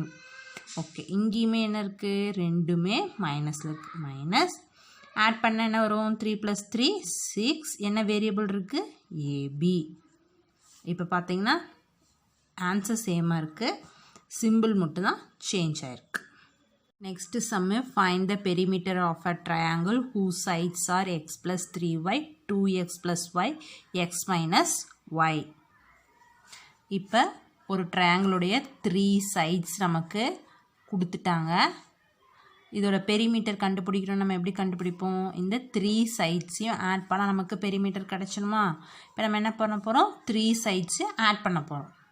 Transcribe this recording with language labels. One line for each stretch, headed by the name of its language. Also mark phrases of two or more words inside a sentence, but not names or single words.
Tamil: ஓகே, இங்கேயுமே என்ன இருக்குது, ரெண்டுமே மைனஸில் இருக்குது, மைனஸ். ஆட் பண்ண என்ன வரும், 3 + 3 6. என்ன வேரியபிள் இருக்குது, ஏபி. இப்போ பார்த்தீங்கன்னா
English: answer sameஆக
Tamil: இருக்குது, சிம்பிள் மட்டும்தான் சேஞ்ச் ஆகிருக்கு.
English: Next sum, find the perimeter of a triangle whose sides are x + 3y, 2x + y, x - y.
Tamil: இப்போ ஒரு ட்ரையாங்கிளுடைய 3 sides நமக்கு கொடுத்துட்டாங்க. இதோட பெரிமீட்டர் கண்டுபிடிக்கிறோம். நம்ம எப்படி கண்டுபிடிப்போம், இந்த 3 சைட்ஸையும் ஆட் பண்ணால் நமக்கு பெரிமீட்டர் கிடச்சிடுமா? இப்போ நம்ம என்ன பண்ண போகிறோம், 3 சைட்ஸையும் ஆட் பண்ண போகிறோம்.